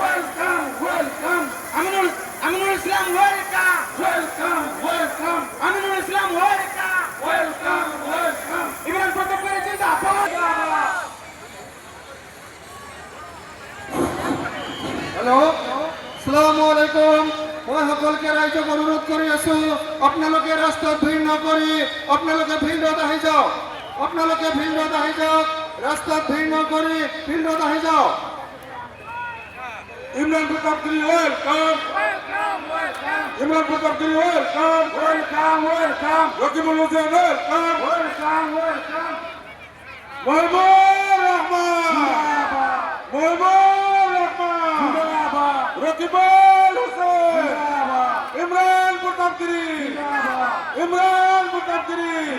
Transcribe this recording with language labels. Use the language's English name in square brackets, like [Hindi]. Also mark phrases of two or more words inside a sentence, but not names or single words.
[Assamese] আমিনুল ইসলাম ওয়েলকাম আমিনুল ইসলাম ওয়েলকাম ইমরান প্রতাপকারী জিন্দাবাদ। [Arabic] হেল্ল' السلام عليكم. [Assamese] মই সকলকে ৰাইজক অনুৰোধ কৰি আছো, আপোনালোকে ৰাস্তাত ভিৰ নকৰি আপোনালোকে ফিল্ডত আহি যাওক। আপোনালোকে ফিল্ডত আহি যাওক, ৰাস্তাত ভিৰ নকৰি ফিল্ডত আহি যাওক। ইমরান প্রতাপকারী ওয়েলকাম ইমরান প্রতাপকারী ওয়েলকাম রকিবুল হোসেন ওয়েলকাম মহবুব রহমান রকিবুল হোসেন ইমরান প্রতাপকারী ইমরান প্রতাপকারী